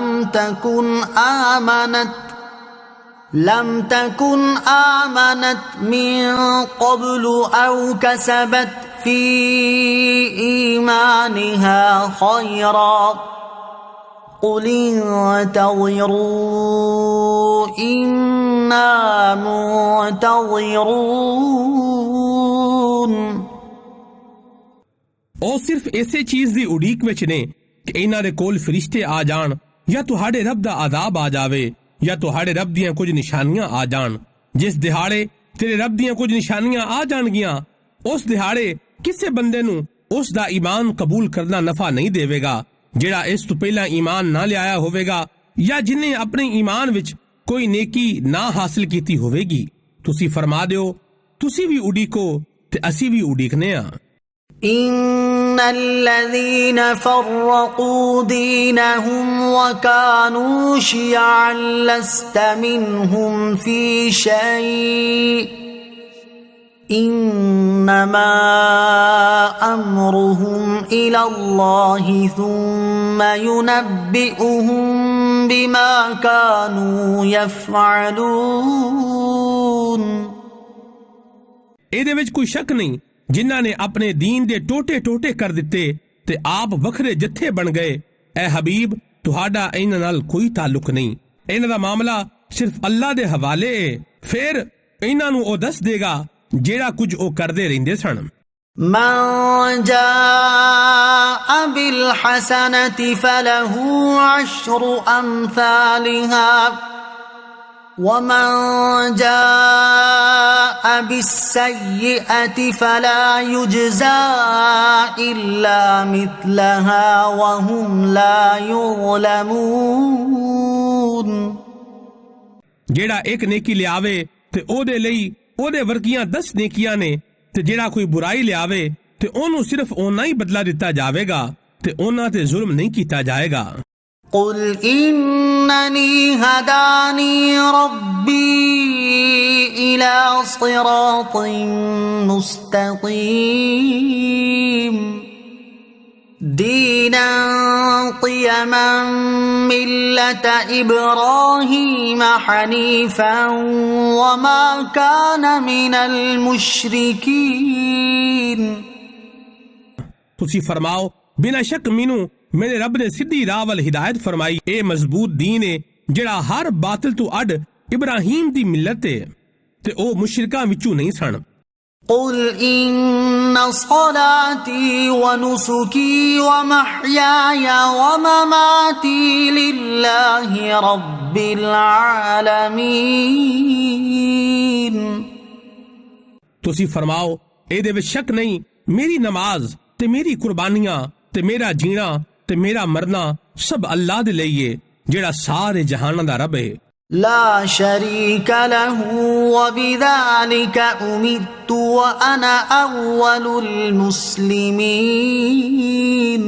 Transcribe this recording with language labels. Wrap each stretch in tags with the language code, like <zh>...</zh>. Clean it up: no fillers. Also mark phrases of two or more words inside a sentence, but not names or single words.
<ar>لم تكن آمنت من قبل أو كسبت في إيمانها خيرا قل انتظروا إنا منتظرون।</ar> <pa>ਉਹ ਸਿਰਫ ਇਸੇ ਚੀਜ਼ ਦੀ ਉਡੀਕ ਵਿੱਚ ਨੇ ਕਿ ਇਹਨਾਂ ਦੇ ਕੋਲ ਫਰਿਸ਼ਤੇ ਆ ਜਾਣ ਜਾਂ ਤੁਹਾਡੇ ਰੱਬ ਦਾ ਅਜ਼ਾਬ ਆ ਜਾਵੇ ਜਾਂ ਤੁਹਾਡੇ ਰੱਬ ਦੀਆਂ ਕੁਝ ਨਿਸ਼ਾਨੀਆਂ ਆ ਜਾਣ। ਜਿਸ ਦਿਹਾੜੇ ਤੇਰੇ ਰੱਬ ਦੀਆਂ ਕੁਝ ਨਿਸ਼ਾਨੀਆਂ ਆ ਜਾਣਗੀਆਂ ਉਸ ਦਿਹਾੜੇ ਕਿਸੇ ਬੰਦੇ ਨੂੰ ਉਸ ਦਾ ਈਮਾਨ ਕਬੂਲ ਕਰਨਾ ਨਫਾ ਨਹੀਂ ਦੇਵੇਗਾ ਜਿਹੜਾ ਇਸ ਤੋਂ ਪਹਿਲਾਂ ਈਮਾਨ ਨਾ ਲਿਆਇਆ ਹੋਵੇਗਾ ਜਾਂ ਜਿਨੇ ਆਪਣੇ ਈਮਾਨ ਵਿੱਚ ਕੋਈ ਨੇਕੀ ਨਾ ਹਾਸਲ ਕੀਤੀ ਹੋਵੇਗੀ। ਤੁਸੀਂ ਫਰਮਾ ਦਿਓ ਤੁਸੀਂ ਵੀ ਉਡੀਕੋ ਤੇ ਅਸੀਂ ਵੀ ਉਡੀਕਨੇ ਆ।</pa> <ar>إن الذين فرقوا دينهم وكانوا شيعا لست منهم في شيء إنما أمرهم إلى الله ثم ينبئهم بما كانوا يفعلون।</ar> <pa>ਇਹਦੇ ਵਿੱਚ ਕੋਈ ਸ਼ੱਕ ਨਹੀਂ ਜਿਨ੍ਹਾਂ ਨੇ ਆਪਣੇ ਦੀਨ ਦੇ ਟੋਟੇ ਟੋਟੇ ਕਰ ਦਿੱਤੇ ਤੇ ਆਪ ਵੱਖਰੇ ਜੱਥੇ ਬਣ ਗਏ। ਐ ਹਬੀਬ ਤੁਹਾਡਾ ਇਹਨਾਂ ਨਾਲ ਕੋਈ ਤਾਲੁਕ ਨਹੀਂ। ਇਹਨਾਂ ਦਾ ਮਾਮਲਾ ਸਿਰਫ ਅੱਲਾ ਦੇ ਹਵਾਲੇ ਹੈ। ਫਿਰ ਇਹਨਾਂ ਨੂੰ ਉਹ ਦੱਸ ਦੇਗਾ ਜਿਹੜਾ ਕੁਝ ਉਹ ਕਰਦੇ ਰਹਿੰਦੇ ਸਨ।</pa> <ar>من جاء بالحسنة فله 10 أمثالها ومن جاء بالسيئة فلا يجزى إلا مثلها وهم لا يظلمون।</ar> <pa>ਜਿਹੜਾ ਇੱਕ ਨੇਕੀ ਲਿਆਵੇ ਤੇ ਉਹਦੇ ਲਈ ਉਹਦੇ ਵਰਗੀਆਂ 10 ਨੇਕੀਆਂ ਨੇ ਤੇ ਜਿਹੜਾ ਕੋਈ ਬੁਰਾਈ ਲਿਆਵੇ ਤੇ ਉਹਨੂੰ ਸਿਰਫ ਓਨਾ ਹੀ ਬਦਲਾ ਦਿੱਤਾ ਜਾਵੇਗਾ ਤੇ ਉਹਨਾਂ ਤੇ ਜ਼ੁਲਮ ਨਹੀਂ ਕੀਤਾ ਜਾਏਗਾ।</pa> <ar>قل إنني هداني ربي إلى صراط مستقيم دينا قيما ملة إبراهيم حنيفا وما كان من المشركين।</ar> <pa>ਤੁਸੀਂ ਫਰਮਾਓ ਬਿਨਾਂ ਸ਼ੱਕ ਮੈਨੂੰ ਮੇਰੇ ਰੱਬ ਨੇ ਸਿੱਧੀ ਰਾਹ ਵੱਲ ਹਿਦਾਇਤ ਫਰਮਾਈ। ਇਹ ਮਜ਼ਬੂਤ ਦੀਨ ਹੈ ਜਿਹੜਾ ਹਰ ਬਾਤਲ ਤੋਂ ਅੱਡ ਇਬਰਾਹੀਮ ਦੀ ਮਿਲਤ ਹੈ ਤੇ ਉਹ ਮੁਸ਼ਰਿਕਾਂ ਵਿੱਚੋਂ ਨਹੀਂ ਸਨ।</pa> <ar>قل إن صلاتي ونسكي ومحياي ومماتي لله رب العالمين</ar> <pa>ਤੁਸੀਂ ਫਰਮਾਓ ਇਹਦੇ ਵਿੱਚ ਸ਼ੱਕ ਨਹੀਂ ਮੇਰੀ ਨਮਾਜ਼ ਤੇ ਮੇਰੀ ਕੁਰਬਾਨੀਆਂ ਤੇ ਮੇਰਾ ਜੀਣਾ ਤੇ ਮੇਰਾ ਮਰਨਾ ਸਭ ਅੱਲਾਹ ਦੇ ਲਈ ਏ ਜਿਹੜਾ ਸਾਰੇ ਜਹਾਨਾਂ ਦਾ ਰੱਬ ਹੈ।</pa> <ar>لا شريك له وبذلك أمرت وأنا أول المسلمين।</ar>